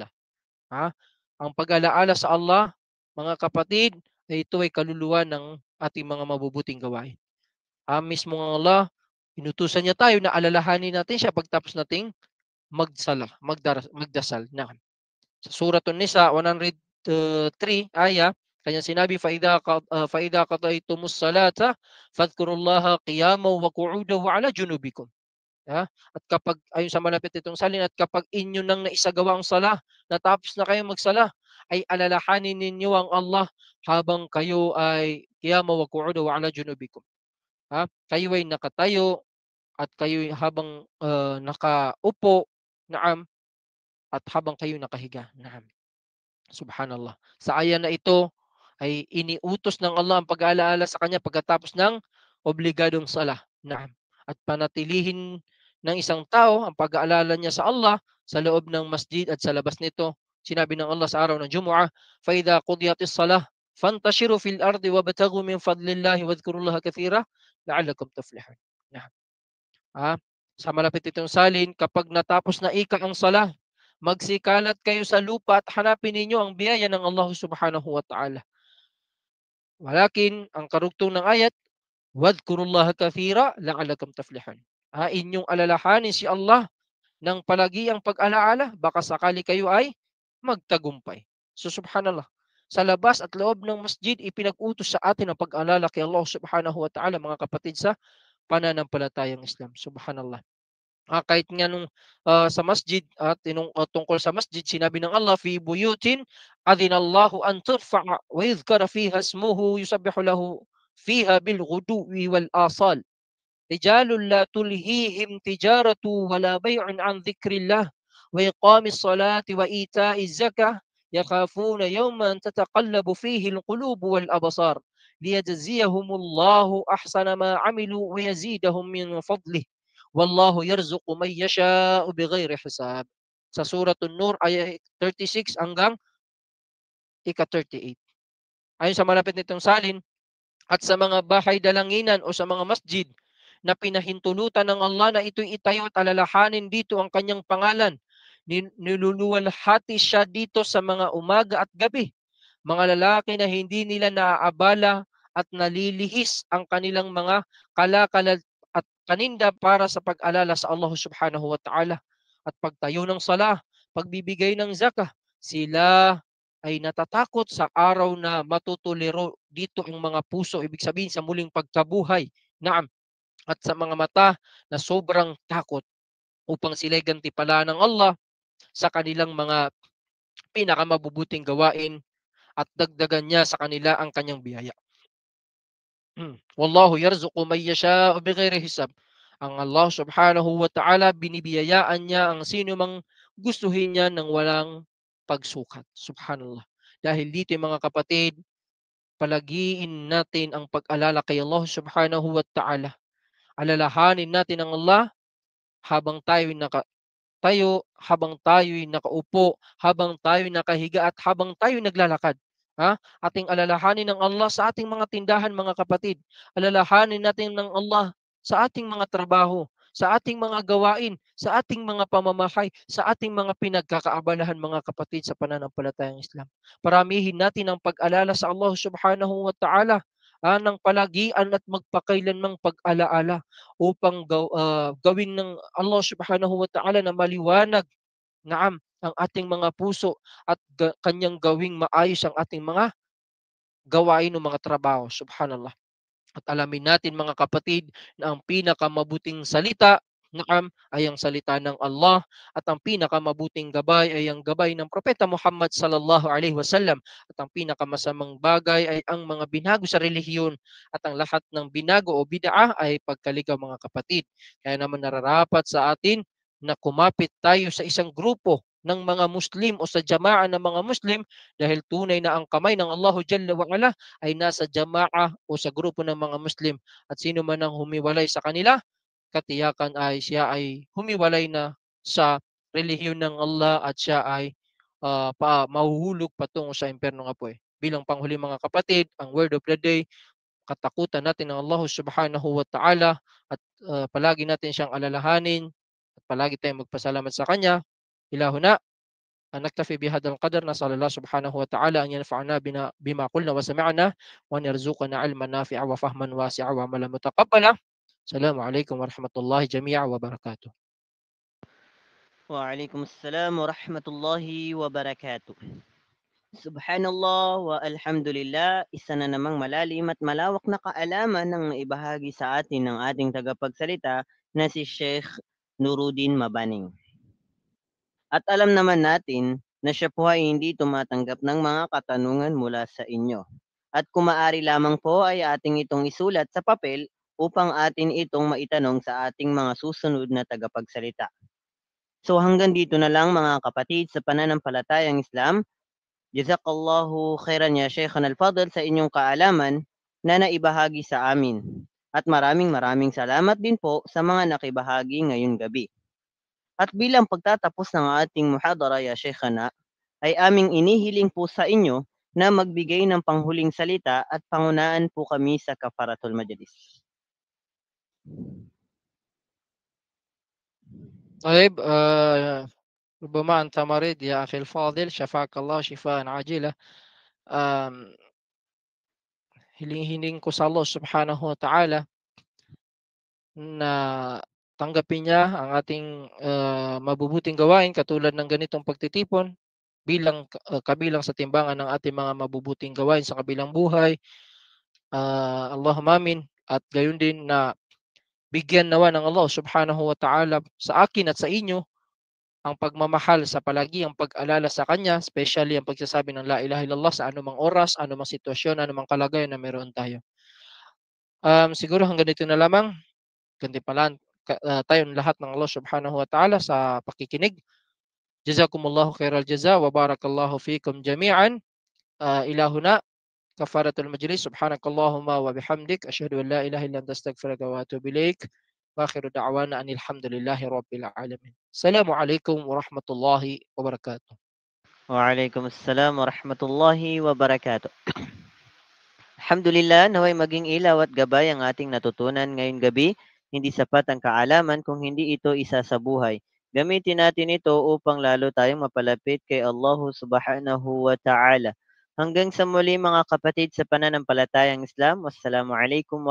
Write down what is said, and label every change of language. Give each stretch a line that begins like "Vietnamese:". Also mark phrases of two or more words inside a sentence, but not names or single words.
Filipino: Ang pag-alaala sa Allah, mga kapatid, ay ito ay kaluluwa ng ating mga mabubuting gawain. Mismo ng Allah, Inutusan niya tayo na alalahanin natin siya pagtapos nating magdasal. Na. Sa Suratun Nisa 103 aya, kanyang sinabi,
Arabic: فَإِذَا قَضَيْتُمُ الصَّلَاةَ فَاذْكُرُوا اللَّهَ قِيَامًا وَقُعُودًا وَعَلَى جُنُوبِكُمْ.
Filipino: At kapag, ayon sa malapit itong salin, at kapag inyo nang naisagawa ang sala, natapos na kayo magsala, ay alalahanin ninyo ang Allah habang kayo ay
Arabic: قيامًا وقعودًا وعلى جنوبكم.
Filipino: Kayo ay nakatayo at kayo habang nakaupo, naam, at habang kayo nakahiga.
Arabic: نعم. سبحان الله.
Filipino: Sa aya na ito ay iniutos ng Allah ang pag-aalaala sa kanya pagkatapos ng obligadong sala. Naam. At panatilihin ng isang tao ang pag-aalala niya sa Allah sa loob ng masjid at sa labas nito. Sinabi ng Allah sa araw ng Jumu'ah,
Arabic: فَإِذَا قُضِيَتِ الصَّلَاةُ فَانْتَشِرُوا فِي الْأَرْضِ وَابْتَغُوا مِنْ فَضْلِ اللَّهِ وَاذْكُرُوا اللَّهَ كَثِيرًا لَعَلَّكُمْ تُفْلِحُونَ. Naam.
Filipino: Sa malapit itong salin, kapag natapos na ang sala, magsikalat kayo sa lupa at hanapin ninyo ang biyaya ng Allah
Arabic: سبحانه وتعالى.
Filipino: Walakin, ang karugtong ng ayat,
Arabic: وَاذْكُرُوا كَثِيرًا لَعَلَّكُمْ تُفْلِحُونَ.
Filipino: Inyong alalahanin si Allah ng palagiang pag-alaala, baka sakali kayo ay magtagumpay. So subhanallah, sa labas at loob ng masjid, ipinag-utos sa atin ang pag-alala kay Allah
Arabic: سبحانه وتعالى,
Filipino: mga kapatid sa pananampalatayang Islam.
Arabic: Subhanallah.
Filipino: Kahit nga nung sa masjid at tungkol sa masjid, sinabi ng Allah,
Arabic: في بيوت أذن الله أن ترفع ويذكر فيها اسمه يسبح له فيها بالغدو والآصال. رجال لا تلهيهم تجارة ولا بيع عن ذكر الله وإقام الصلاة وإيتاء الزكاة يخافون يوما تتقلب فيه القلوب والأبصار ليجزيهم الله أحسن ما عملوا ويزيدهم من فضله والله يرزق من يشاء بغير حساب.
Filipino: Sa Suratul Nur ayat 36 hanggang ika-38. Ayon sa malapit nitong salin, at sa mga bahay dalanginan o sa mga masjid na pinahintulutan ng Allah na ito'y itayo at alalahanin dito ang kanyang pangalan. Niluluwalhati siya dito sa mga umaga at gabi. Mga lalaki na hindi nila naaabala at nalilihis ang kanilang mga kalakal at kaninda para sa pag-alala sa Allah
Arabic: سبحانه وتعالى.
Filipino: At pagtayo ng sala, pagbibigay ng zakah, sila ay natatakot sa araw na matutuliro dito ang mga puso, ibig sabihin sa muling pagkabuhay. Naam. At sa mga mata na sobrang takot upang sila'y gantimpala ng Allah sa kanilang mga pinakamabubuting gawain at dagdagan niya sa kanila ang kanyang biyaya.
Arabic: والله يرزق من يشاء بغير حساب. Ang Allah سبحانه وتعالى,
Filipino: binibiyayaan niya ang sino mang gustuhin niya ng walang pagsukat. Subhanallah. Dahil dito mga kapatid, palagiin natin ang pag-alala kay Allah
Arabic: سبحانه وتعالى.
Filipino: Alalahanin natin ang Allah habang tayo'y nakatayo, habang tayo'y nakaupo, habang tayo'y nakahiga at habang tayo'y naglalakad. Ating alalahanin ng Allah sa ating mga tindahan, mga kapatid. Alalahanin natin ng Allah sa ating mga trabaho, sa ating mga gawain, sa ating mga pamamahay, sa ating mga pinagkakaabalahan, mga kapatid sa pananampalatayang Islam. Paramihin natin ang pag-alala sa Allah
Arabic: سبحانه وتعالى
Filipino: ng palagian at magpakailanmang pag-alaala upang gawin ng Allah
Arabic: سبحانه وتعالى
Filipino: na maliwanag, naam, ang ating mga puso at kanyang gawing maayos ang ating mga gawain o mga trabaho. Subhanallah. At alamin natin mga kapatid na ang pinakamabuting salita, naam, ay ang salita ng Allah at ang pinakamabuting gabay ay ang gabay ng Propeta Muhammad
Arabic: صلى الله عليه وسلم
Filipino: at ang pinakamasamang bagay ay ang mga binago sa relihiyon at ang lahat ng binago o bid'ah ay pagkaligaw, mga kapatid. Kaya naman nararapat sa atin na kumapit tayo sa isang grupo ng mga Muslim o sa jamaa ng mga Muslim dahil tunay na ang kamay ng
Arabic: الله جل وعلا
Filipino: ay nasa jamaa o sa grupo ng mga Muslim at sino man ang humiwalay sa kanila, katiyakan ay siya ay humiwalay na sa relihiyon ng Allah at siya ay mahuhulog patungo sa impyerno nga po. Bilang panghuli mga kapatid, ang
English: word of the day,
Filipino: katakutan natin ng Allah
Arabic: سبحانه وتعالى
Filipino: at palagi natin siyang alalahanin at palagi tayong magpasalamat sa Kanya.
Arabic: Ilahuna, نكتفي بهذا القدر نسأل الله سبحانه وتعالى أن ينفعنا بما قلنا وسمعنا وأن يرزقنا علما نافعا وفهما واسعا وعملا متقبلا السلام عليكم ورحمة الله جميعا وبركاته. وعليكم السلام ورحمة الله وبركاته. سبحان الله والحمد لله,
Filipino: isa na namang malalim at malawak na kaalaman ng ibahagi sa atin ng ating tagapagsalita na si Sheikh Nuruddin Mabaning. At alam naman natin na siya po ay hindi tumatanggap ng mga katanungan mula sa inyo. At kung maaari lamang po ay ating itong isulat sa papel upang atin itong maitanong sa ating mga susunod na tagapagsalita. So hanggang dito na lang mga kapatid sa pananampalatayang Islam.
Arabic: جزاك الله خيرا يا شيخنا الفاضل
Filipino: sa inyong kaalaman na naibahagi sa amin. At maraming salamat din po sa mga nakibahagi ngayong gabi. At bilang pagtatapos ng ating muhadara
Arabic: يا شيخنا,
Filipino: ay aming inihiling po sa inyo na magbigay ng panghuling salita at pangunaan po kami sa
Arabic: كفارة المجلس. طيب ربما أنت مريض يا أخي الفاضل شفاك الله شفاء عاجلة.
Filipino: Hiling-hiling ko sa Allah
Arabic: سبحانه وتعالى
Filipino: na tanggapin niya ang ating mabubuting gawain katulad ng ganitong pagtitipon bilang kabilang sa timbangan ng ating mga mabubuting gawain sa kabilang buhay.
Arabic: اللهم آمين.
Filipino: At gayon din na bigyan nawa ng Allah
Arabic: سبحانه وتعالى
Filipino: sa akin at sa inyo ang pagmamahal sa palagi, ang pag-alala sa Kanya, especially ang pagsasabi ng
Arabic: لا إله إلا الله
Filipino: sa anumang oras, anumang sitwasyon, anumang kalagayan na meron tayo. Siguro hanggang dito na lamang. Gantimpalaan tayong lahat ng Allah
Arabic: سبحانه وتعالى
Filipino: sa pakikinig.
Arabic: جزاكم الله خير الجزاء وبارك الله فيكم جميعا. إلهنا كفارة المجلس. سبحانك اللهم وبحمدك. أشهد أن لا إله إلا أنت أستغفرك وأتوب إليك. وآخر دعوانا أن الحمد لله رب العالمين. السلام عليكم ورحمة الله وبركاته. وعليكم السلام ورحمة الله وبركاته. Alhamdulillah,
Filipino: naway maging ilaw at gabay ang ating natutunan ngayong gabi. Hindi sapat ang kaalaman kung hindi ito isa sa buhay. Gamitin natin ito upang lalo tayong mapalapit kay Allah
Arabic: سبحانه وتعالى.
Filipino: Hanggang sa muli mga kapatid sa pananampalatayang Islam.